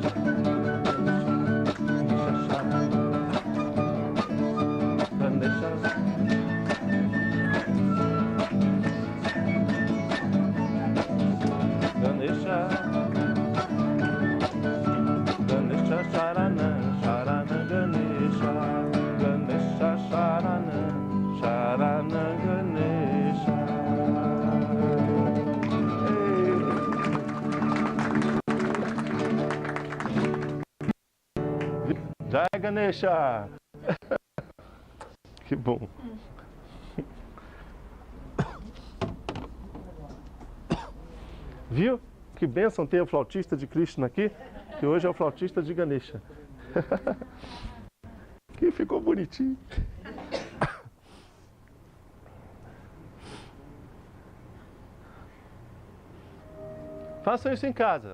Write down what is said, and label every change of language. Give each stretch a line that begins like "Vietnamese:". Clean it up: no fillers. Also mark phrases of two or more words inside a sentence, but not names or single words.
Sanskrit: Ganesha Ganesha Ganesha Sharanam Ganesha, Ganesha Sharanam Ganesha. Jai Ganesha!
Portuguese: Que bom! Viu? Que bênção ter o flautista de Krishna aqui, que hoje é o flautista de Ganesha. Que ficou bonitinho. Façam isso em casa.